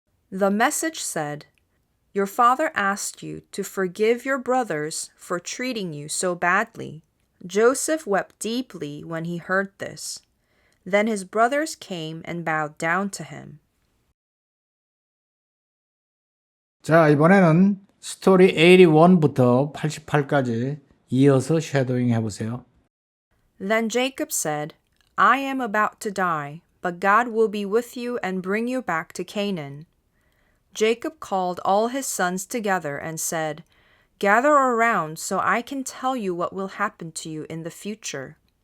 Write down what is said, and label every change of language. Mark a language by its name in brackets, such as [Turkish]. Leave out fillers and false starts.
[English] The message said, Your father asked you to forgive your brothers for treating you so badly. Joseph wept deeply when he heard this. Then his brothers came and bowed down to him. [Korean] 자, 이번에는 스토리 81부터 88까지 이어서 쉐도잉 해보세요. [English] Then Jacob said, I am about to die, but God will be with you and bring you back to Canaan. Jacob called all his sons together and said, Gather around so I can tell you what will happen to you in the future.